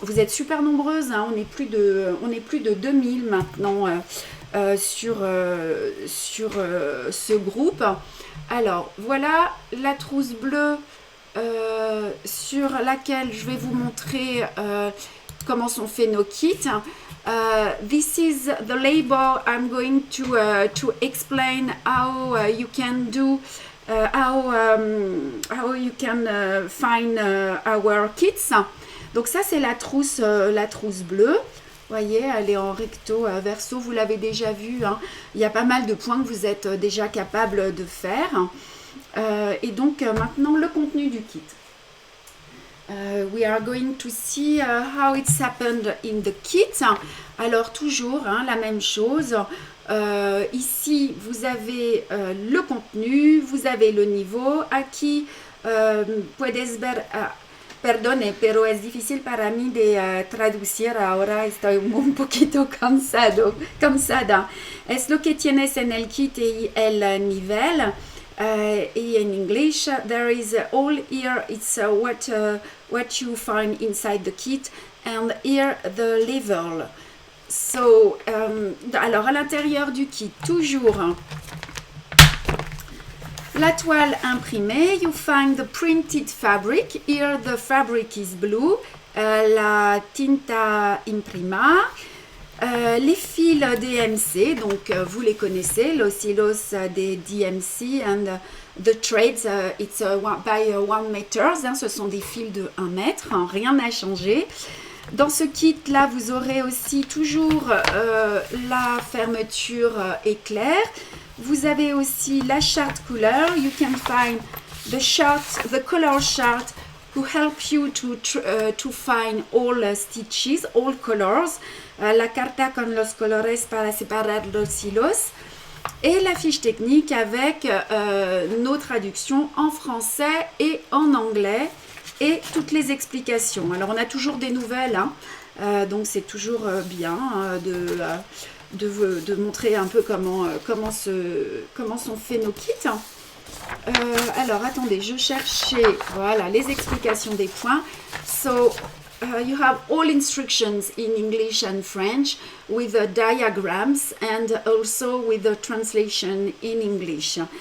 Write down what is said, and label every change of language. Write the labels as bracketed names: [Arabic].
[French] Vous êtes super nombreuses, hein, on est plus de 2000 maintenant sur ce groupe. Alors voilà la trousse bleue sur laquelle je vais vous montrer comment sont faits nos kits. [English] This is the label I'm going to explain how you can do how you can find our kits. [French] Donc ça c'est la trousse bleue. Vous voyez, elle est en recto verso, vous l'avez déjà vu. Hein. Il y a pas mal de points que vous êtes déjà capable de faire. Et donc maintenant le contenu du kit. [English] We are going to see how it's happened in the kit. [French] Alors toujours hein, la même chose. Ici vous avez le contenu, vous avez le niveau. [Spanish] Aquí puedes ver Perdone, pero es difícil para mí de traducir ahora, estoy un poquito cansada. Es lo que tienes en el kit y el nivel. [English] Y en English, there is all here, it's what you find inside the kit, and here the level. [French] So, alors à l'intérieur du kit, toujours la toile imprimée, [English] you find the printed fabric. Here the fabric is blue. [Spanish] La tinta imprima. [French] Les fils DMC, donc vous les connaissez, [Spanish] los hilos des DMC [English] and the threads, it's by 1 meter, [French] ce sont des fils de 1 mètre, hein, rien n'a changé. Dans ce kit-là, vous aurez aussi toujours la fermeture éclair. Vous avez aussi la charte couleur. [English] You can find the color chart to help you to find all stitches, all colors. [Spanish] La carta con los colores para separar los hilos. [French] Et la fiche technique avec nos traductions en français et en anglais. Et toutes les explications. Alors, on a toujours des nouvelles, hein, donc c'est toujours bien de montrer un peu comment sont faits nos kits. Alors, attendez, je cherchais, voilà, les explications des points. [English] So, you have all instructions in English and French with the diagrams and also with the translation in English.